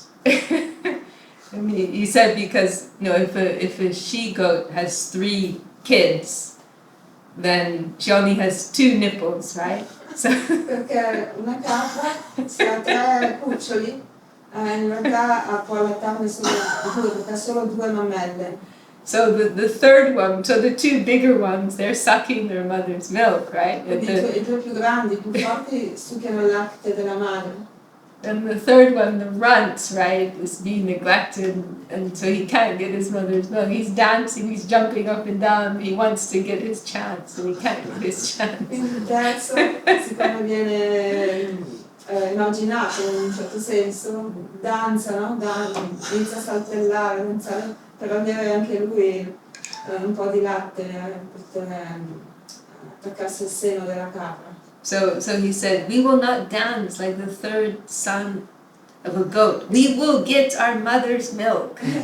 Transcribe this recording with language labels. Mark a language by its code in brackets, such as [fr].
[en] He said because if a she goat has 3 kids, then she only has 2 nipples, right? So [it] perché una capra se ha 3 cuccioli, in realtà può allattarne solo 2, perché ha solo 2 mammelle. [en] So the third one, so the 2 bigger ones, they're sucking their mother's milk, right? [it] I 2 più grandi, più forti, succhiano il latte della madre. [en] And the third one, the runt, right, is being neglected, and so he can't get his mother's milk. He's dancing, he's jumping up and down, he wants to get his chance, and he can't get his chance. [it] Quindi il terzo, siccome viene emarginato in un certo senso, danza, no? Inizia a saltellare, danzare, per avere anche lui un po' di latte per attaccarsi al seno della capra. [en] So he said, we will not dance like the third son of a goat. We will get our mother's milk.